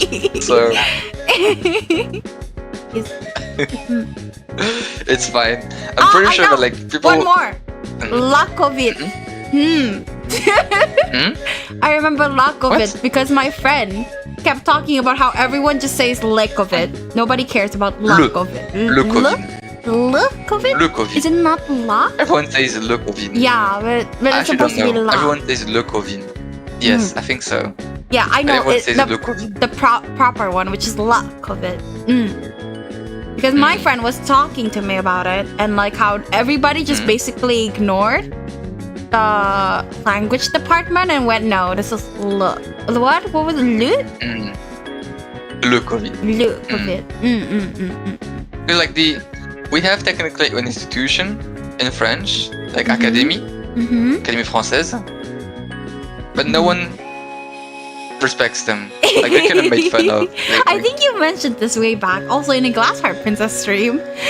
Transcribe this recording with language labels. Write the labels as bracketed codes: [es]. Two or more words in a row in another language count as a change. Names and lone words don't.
[en] So it's fine. I'm pretty I sure know. that like people. One more. [fr] La COVID. [en] I remember [fr] la COVID [en] What? because my friend kept talking about how everyone just says [fr] le COVID. [en] Nobody cares about la [fr] Le. COVID. Le COVID. Le COVID? Le COVID. [en] Is it not la? Everyone says [fr] le COVID. [en] Yeah, but I it's actually supposed don't to be know. la. Everyone says [fr] le COVID. [en] Yes, I think so. Yeah, I know. Everyone says the [fr] le COVID. [en] the proper one, which is [fr] la COVID. [en] Because my friend was talking to me about it and like how everybody just basically ignored the language department and went, no, this is le. What? What was it? [fr] Le? Le COVID. Le COVID. [en] It's like we have technically an institution in French, like académie, Académie Française, but no one respects them. Like they kind of made fun of. I think you mentioned this way back, also in a Glassheart Princess stream.